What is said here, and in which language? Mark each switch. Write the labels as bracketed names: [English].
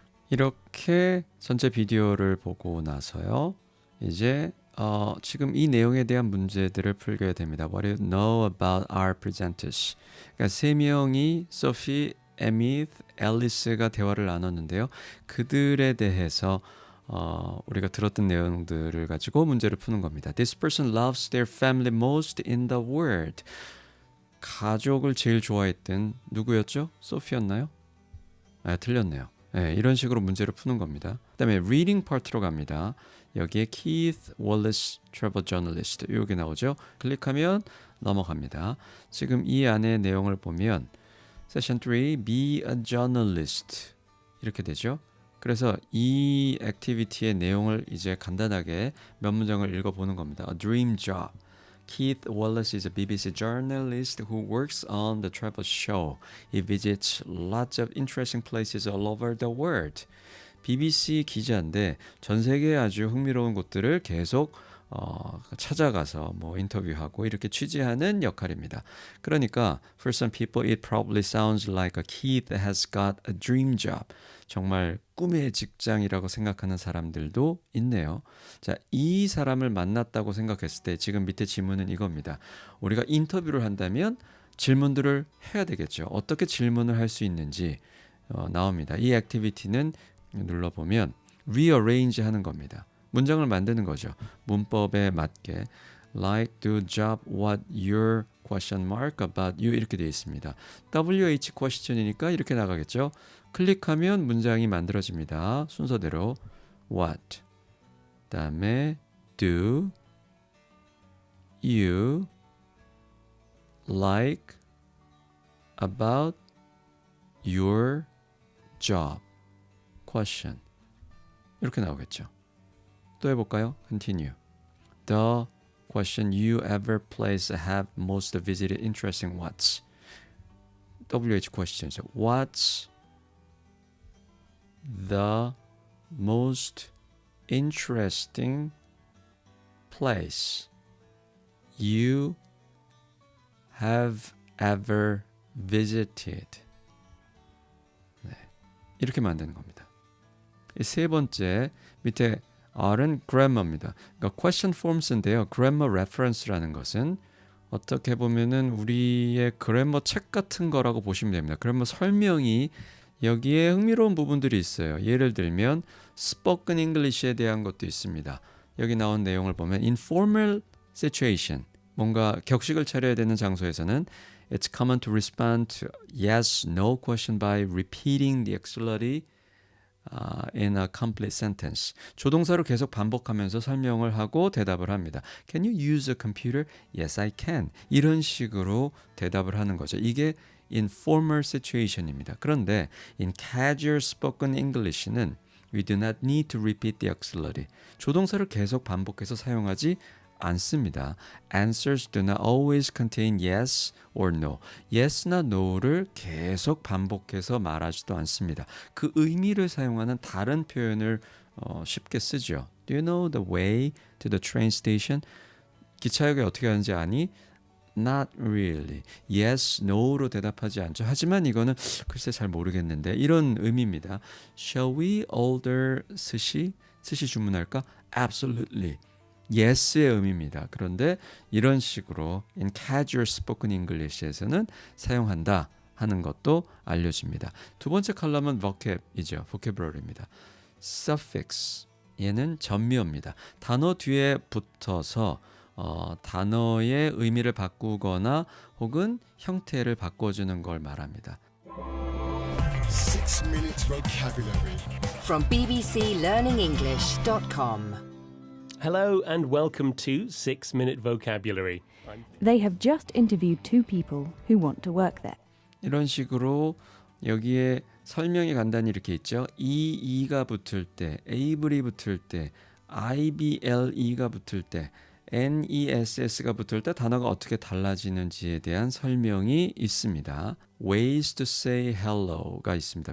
[Korean] 이렇게 전체 비디오를 보고 나서요. 이제 지금 이 내용에 대한 문제들을 풀게 됩니다. [English] What do you know about our presenters? [Korean] 그러니까 세 명이 소피, 에밋, 앨리스가 대화를 나눴는데요. 그들에 대해서 우리가 들었던 내용들을 가지고 문제를 푸는 겁니다. [English] This person loves their family most in the world. [Korean] 가족을 제일 좋아했던 누구였죠? 소피였나요? 아, 틀렸네요. 네, 이런 식으로 문제를 푸는 겁니다. 그다음에 reading part로 갑니다. 여기에 Keith Wallace Travel Journalist 이게 나오죠. 클릭하면 넘어갑니다. 지금 이 안에 내용을 보면 Session 3 Be a Journalist 이렇게 되죠. 그래서 이 액티비티의 내용을 이제 간단하게 몇 문장을 읽어보는 겁니다. [English] A dream job. Keith Wallace is a BBC journalist who works on the travel show. He visits lots of interesting places all over the world. [Korean] BBC 기자인데 전 세계에 아주 흥미로운 곳들을 계속 찾아가서 뭐 인터뷰하고 이렇게 취재하는 역할입니다. 그러니까 [English] for some people it probably sounds like a Keith has got a dream job. [Korean] 정말 꿈의 직장이라고 생각하는 사람들도 있네요. 자, 이 사람을 만났다고 생각했을 때 지금 밑에 지문은 이겁니다. 우리가 인터뷰를 한다면 질문들을 해야 되겠죠. 어떻게 질문을 할 수 있는지 나옵니다. 이 액티비티는 눌러보면 rearrange 하는 겁니다. 문장을 만드는 거죠. 문법에 맞게 [English] like do job what your question mark about you [Korean] 이렇게 되어 있습니다. WH question이니까 이렇게 나가겠죠. 클릭하면 문장이 만들어집니다. 순서대로 [English] what [Korean] 그다음에 [English] do you like about your job question [Korean] 이렇게 나오겠죠. 또 해볼까요? [English] Continue. The question you ever place have most visited interesting what's WH questions. What's the most interesting place you have ever visited? [Korean] 네, 이렇게 만드는 겁니다. 세 번째 밑에 R은 grammar입니다. 그러니까 question forms인데요. grammar reference라는 것은 어떻게 보면은 우리의 그래머 책 같은 거라고 보시면 됩니다. 그래머 설명이 여기에 흥미로운 부분들이 있어요. 예를 들면 spoken English에 대한 것도 있습니다. 여기 나온 내용을 보면 [English] informal situation, [Korean] 뭔가 격식을 차려야 되는 장소에서는 [English] it's common to respond to yes, no question by repeating the auxiliary in a complete sentence. [Korean] 조동사를 계속 반복하면서 설명을 하고 대답을 합니다. [English] Can you use a computer? Yes, I can. [Korean] 이런 식으로 대답을 하는 거죠. 이게 informal situation입니다. 그런데 [English] in casual spoken English는 we do not need to repeat the auxiliary. [Korean] 조동사를 계속 반복해서 사용하지 않습니다. [English] Answers do not always contain yes or no. [Korean] Yes나 no를 계속 반복해서 말하지도 않습니다. 그 의미를 사용하는 다른 표현을 쉽게 쓰죠. [English] Do you know the way to the train station? [Korean] 기차역에 어떻게 가는지 아니? [English] Not really. [Korean] Yes, no로 대답하지 않죠. 하지만 이거는 글쎄 잘 모르겠는데 이런 의미입니다. [English] Shall we order 스시? [Korean] 스시 주문할까? [English] Absolutely. [Korean] yes의 의미입니다. 그런데 이런 식으로 [English] in casual spoken English [Korean] 에서는 사용한다 하는 것도 알려집니다. 두 번째 컬럼은 vocab이죠. vocabulary입니다. suffix 얘는 전미어입니다. 단어 뒤에 붙어서 단어의 의미를 바꾸거나 혹은 형태를 바꿔주는 걸 말합니다. [English] 6 minutes vocabulary. From bbclearningenglish.com. Hello and welcome to 6 Minute Vocabulary. They have just interviewed two people who want to work there. [Korean] 이런 식으로 여기에 설명이 간단히 이렇게 있죠. e가 붙을 때, able이 붙을 때, ible가 붙을 때, ness가 붙을 때 단어가 어떻게 달라지는지에 대한 설명이 있습니다. [English] Ways to say hello가 [Korean] 있습니다.